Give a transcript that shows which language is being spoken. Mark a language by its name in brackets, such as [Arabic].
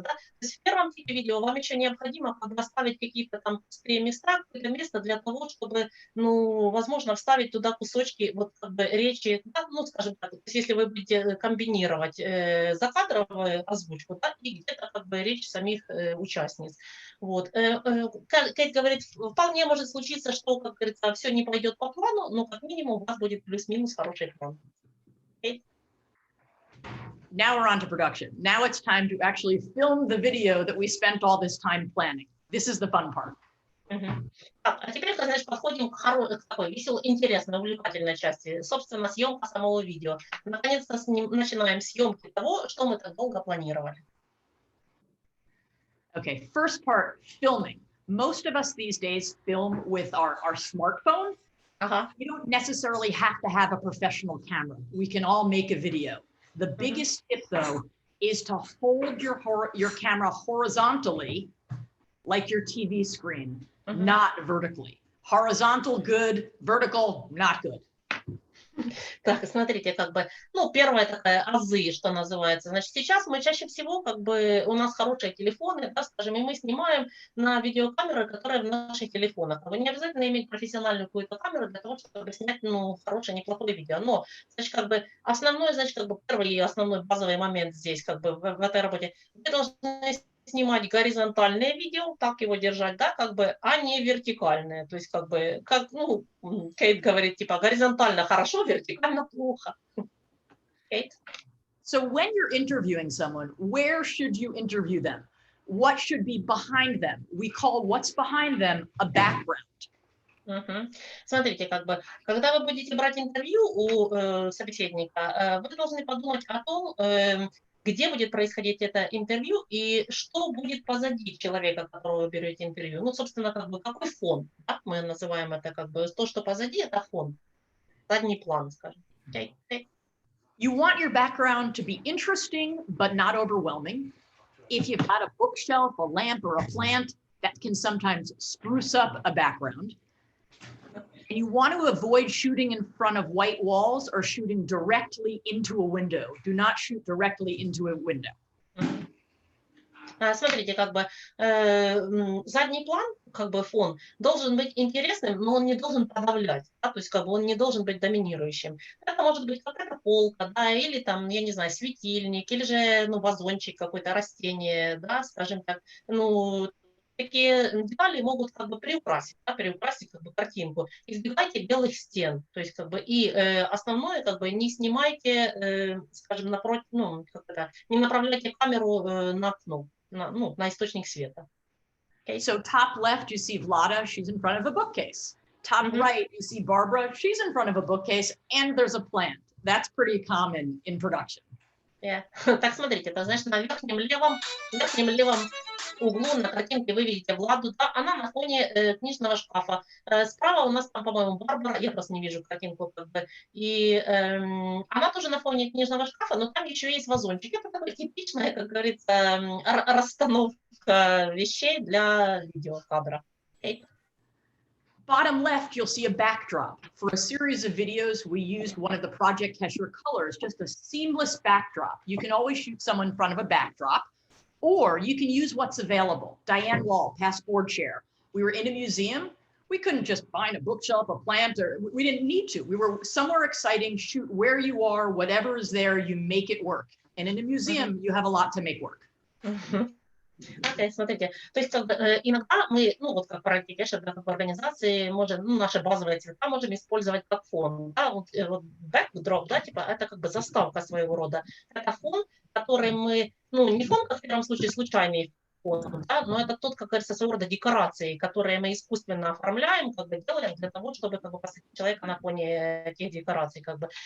[Russian] Да? То есть в первом типе видео вам еще необходимо как бы оставить какие-то там пустые места, какое-то место для того, чтобы, ну, возможно, вставить туда кусочки вот как бы речи, да, ну, скажем так, то есть если вы будете комбинировать закадровую озвучку, да, и где-то как бы речь самих участниц. Вот. Кейт говорит, вполне может случиться, что, как говорится, все не пойдет по плану, но как минимум у вас будет плюс-минус хороший план. Кейт? [English] Now we're on to production. Now it's time to actually film the video that we spent all this time planning. This is the fun part. [Russian] Так, а теперь, знаешь, подходим к такой веселой, интересной, увлекательной части. Собственно, съемка самого видео. Наконец-то начинаем съемки того, что мы так долго планировали. [English] Okay, first part, filming. Most of us these days film with our smartphone. You don't necessarily have to have a professional camera. We can all make a video. The biggest tip, though, is to hold your camera horizontally, like your TV screen, not vertically. Horizontal, good. Vertical, not good. [Russian] Так, смотрите, как бы, ну, первая такая азы, что называется. Значит, сейчас мы чаще всего, как бы, у нас хорошие телефоны, да, скажем, и мы снимаем на видеокамеры, которые в наших телефонах. Не обязательно иметь профессиональную какую-то камеру для того, чтобы снять, ну, хорошее, неплохое видео. Но, значит, как бы, основной, значит, как бы, первый и основной базовый момент здесь, как бы, в этой работе, вы должны снимать горизонтальное видео, так его держать, да, как бы, а не вертикальное. То есть, как бы, как, ну, Кейт говорит, типа, горизонтально хорошо, вертикально плохо. Кейт? [English] So when you're interviewing someone, where should you interview them? What should be behind them? We call what's behind them a background. [Russian] Смотрите, как бы, когда вы будете брать интервью у собеседника, вы должны подумать о том, где будет происходить это интервью и что будет позади человека, которого вы берете интервью. Ну, собственно, как бы, какой фон, да? Мы называем это как бы, то, что позади, это фон, задний план, скажем. [English] You want your background to be interesting, but not overwhelming. If you've got a bookshelf, a lamp, or a plant, that can sometimes spruce up a background. And you want to avoid shooting in front of white walls or shooting directly into a window. Do not shoot directly into a window. [Russian] Смотрите, как бы задний план, как бы фон, должен быть интересным, но он не должен подавлять, да, то есть как бы он не должен быть доминирующим. Это может быть какая-то полка, да, или там, я не знаю, светильник, или же, ну, вазончик, какое-то растение, да, скажем так, ну, такие детали могут как бы приукрасить, да, приукрасить как бы картинку. Избегайте белых стен, то есть как бы и основное как бы не снимайте, скажем, напротив, ну, как это, не направляйте камеру на окно, на источник света. [English] Okay. So top left, you see Vlada, she's in front of a bookcase. Top right, you see Barbara, she's in front of a bookcase, and there's a plant. That's pretty common in production. Yeah. [Russian] Так, смотрите, это значит на верхнем левом углу на картинке вы видите Владу, да, она на фоне книжного шкафа. Справа у нас там, по-моему, Барбара, я просто не вижу картинку, как бы, и она тоже на фоне книжного шкафа, но там еще есть вазончик. Это такая типичная, как говорится, расстановка вещей для видеокадра. [English] Okay. Bottom left, you'll see a backdrop. For a series of videos, we used one of the Project Kesher colors, just a seamless backdrop. You can always shoot someone in front of a backdrop, or you can use what's available. Diane Wall, past board chair. We were in a museum. We couldn't just find a bookshelf, a plant, or we didn't need to. We were somewhere exciting, shoot where you are, whatever is there, you make it work. And in a museum, you have a lot to make work. [Russian] Окей, смотрите, то есть как бы, иногда мы, ну вот как практики, да, как в организации, можем, ну, наши базовые цвета можем использовать как фон, да, вот backdrop, да, типа это как бы заставка своего рода, это фон, который мы, ну не фон, как в первом случае случайный фон, да, но это тот, как говорится, своего рода декорации, которые мы искусственно оформляем, как бы делаем для того, чтобы как бы посадить человека на фоне этих декораций, как бы.